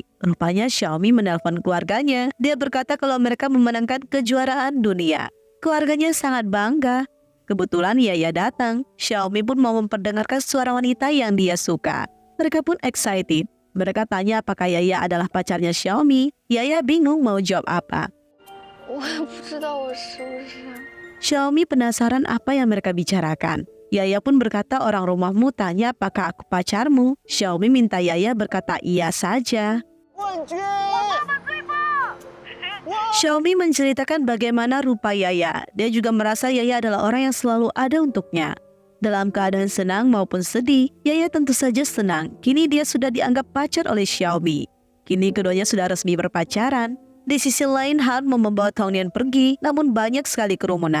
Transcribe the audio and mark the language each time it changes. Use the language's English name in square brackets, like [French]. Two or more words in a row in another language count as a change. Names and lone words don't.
[Indonesian] Rupanya Xiaomi menelpon keluarganya. Dia berkata kalau mereka memenangkan kejuaraan dunia. Keluarganya sangat bangga. Kebetulan Yaya datang. Xiaomi pun mau memperdengarkan suara wanita yang dia suka. Mereka pun excited. Mereka tanya apakah Yaya adalah pacarnya Xiaomi. Yaya bingung mau jawab apa. [Chinese] 我也不知道我是不是。 [Indonesian] Xiaomi penasaran apa yang mereka bicarakan. Yaya pun berkata orang rumahmu tanya apakah aku pacarmu. Xiaomi minta Yaya berkata iya saja. [Chinese] 冠军！我爸爸最棒！我 [Indonesian] Xiaomi menceritakan bagaimana rupa Yaya. Dia juga merasa Yaya adalah orang yang selalu ada untuknya. Dalam keadaan senang maupun sedih, Yaya tentu saja senang. Kini dia sudah dianggap pacar oleh Xiaomi. Kini keduanya sudah resmi berpacaran. Di sisi lain, Han mau membawa Tongnian pergi, namun banyak sekali kerumunan.